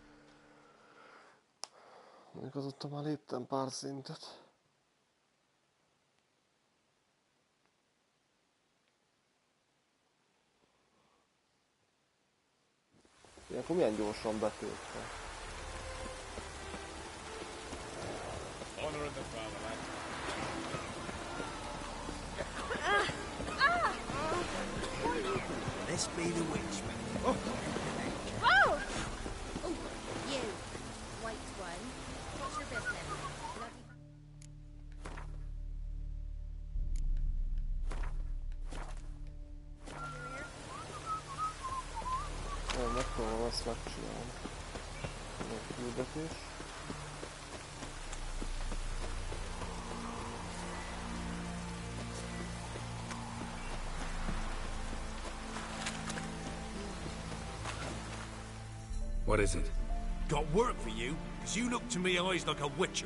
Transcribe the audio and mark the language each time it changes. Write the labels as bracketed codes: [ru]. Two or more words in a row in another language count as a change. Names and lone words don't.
[hu] Mondjuk azóta már léptem pár szintet. Ilyenkor milyen gyorsan betöltve. [en] This be the witch. Oh! Oh, you, white one. What's your business? [hu] Megpróbálom ezt megcsinálni. Egy küldetés. [en] What is it? Got work for you, because you look to me eyes like a witcher.